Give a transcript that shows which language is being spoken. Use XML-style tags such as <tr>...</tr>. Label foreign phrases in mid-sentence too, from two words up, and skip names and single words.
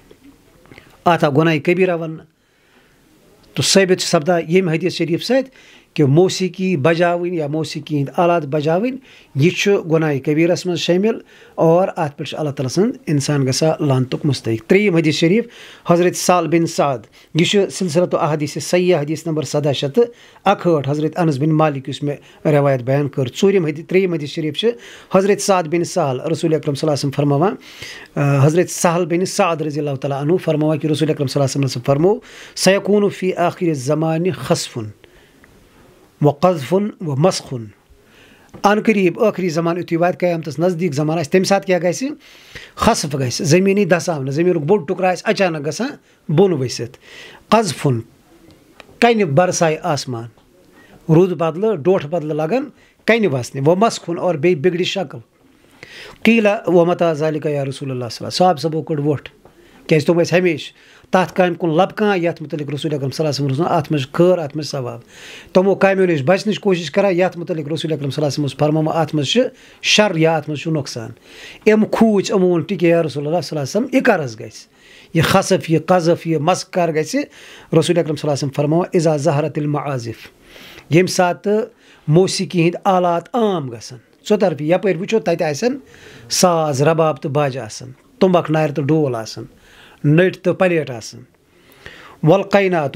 <ks>اَتھ آو گۄناہہِ کبیٖرہ وَننہٕ تہٕ ثٲبِت چھِ سپدان ییٚمہِ حدیٖث شریٖف سۭتۍ کہِ موسیٖقی بجاوٕنۍ یا موسیٖقی ہِنٛدۍ آلات بجاوٕنۍ یہِ چھُ گۄناہہِ کبیٖرس منٛز شٲمِل اور اَتھ پٮ۪ٹھ چھُ اللہ تعالیٰ سٕنٛز اِنسان گژھان لانتُک مُستحق ترٛیٚیِم حدیٖث شریٖف حضرت سال بِن سعد یہِ چھُ سلسلتُ احادیٖث صحیح حدیٖث نمبر 1761 حضرت انس بن مالک یُس مےٚ رٮ۪وایت بیان کٔر ترٛیٚیِم حدیٖث شریٖف چھِ حضرت سعد بن سہل رسول اکرم</ks> <ar>صلی اللہ علیہ وسلم</ar> <ks>فرماوان حضرت سہل بن سعد</ks> <ar>رضی اللہ تعالیٰ عنہ</ar> <ks>فرماوان کہِ رسول اکرم</ks> <ar>صلی اللہ علیہ وسلم</ar> <ks>فرمو</ks> <ar>سیکوٗنُ فی آخرِ زمانہِ خصفُن و قذفُن و مسخُن</ar> <ks>ان قریٖب ٲخری زمانہٕ یُتھُے واتہِ قیامتس نزدیٖک زمانہٕ آسہِ تمہِ ساتہٕ کیاہ گژھِ خصف گژھِ زٔمیٖنی دساونہٕ زٔمیٖنُک بوٚڑ ٹُکرٕ آسہِ اچانک گژھان بۄن ؤسِتھ قذفُن کنہِ برسایہِ آسمان روٗد بدلہٕ ڈوٹھ بدلہٕ لگان کنہِ وسنہِ و مسخُن اور بیٚیہِ بِگڑِ شکٕل</ks> <ar>قیٖلا و متا ذالِکا یا رسول اللہ صلی اللہ</ar> <ks>صحابہٕ صٲبو کوٚڑ ووٚٹھ کیازِ تِم ٲسۍ ہمیشہِ تَتھ کامہِ کُن لبکان یَتھ مُتعلِق رسول اکرم</ks> <ar>صلی اللہ علیہ وسلم</ar> <ks>اَتھ منٛز چھِ خٲر اَتھ منٛز چھِ ثواب تِمو کامیو نِش بچنٕچ کوٗشِش کران یَتھ مُتعلِق رسول اکرم صلی اللہ علیہ وسلم اوس فرمومُت اَتھ منٛز چھِ شر یا اَتھ منٛز چھُ نۄقصان اَمہِ کھوٗژ یِمو ووٚن ٹِکے</ks> <ar>یا رسول اللہ صلی اللہ علیہ وسلم</ar> <ks>یہِ کر حظ گژھِ یہِ خصف یہِ قذف یہِ مسخ کر گژھِ رسول اکرم صلی اللہ علیہ وسلم فرماوان</ks> <ar>اِذا ظہرت المعازف</ar> <ks>ییٚمہِ ساتہٕ موسیٖقی ہِنٛدۍ آلات عام گژھن ژۄطرفی یپٲرۍ وٕچھو تتہِ آسن ساز رباب تہٕ باجہِ آسان تُمبکھ نارِ تہٕ ڈول آسان نٔٹۍ تہٕ پلیٹ آسان ولقیناتو</ks>